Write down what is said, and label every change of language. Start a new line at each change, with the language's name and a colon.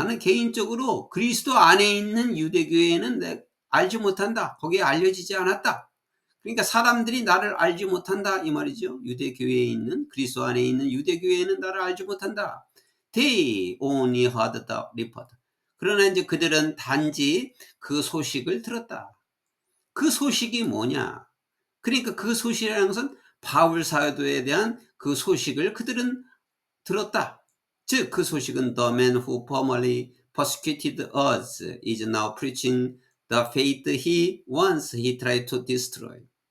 Korean: 나는 개인적으로 그리스도 안에 있는 유대 교회는 알지 못한다. 거기에 알려지지 않았다. 그러니까 사람들이 나를 알지 못한다 이 말이죠. 유대 교회에 있는 그리스도 안에 있는 유대 교회는 나를 알지 못한다.
English: They only heard the report.
Korean: 그러나 이제 그들은 단지 그 소식을 들었다. 그 소식이 뭐냐? 그러니까 그 소식이라는 것은 바울 사도에 대한 그 소식을 그들은 들었다. 즉 그 소식은
English: the man who formerly persecuted us is now preaching the faith he once he tried to destroy.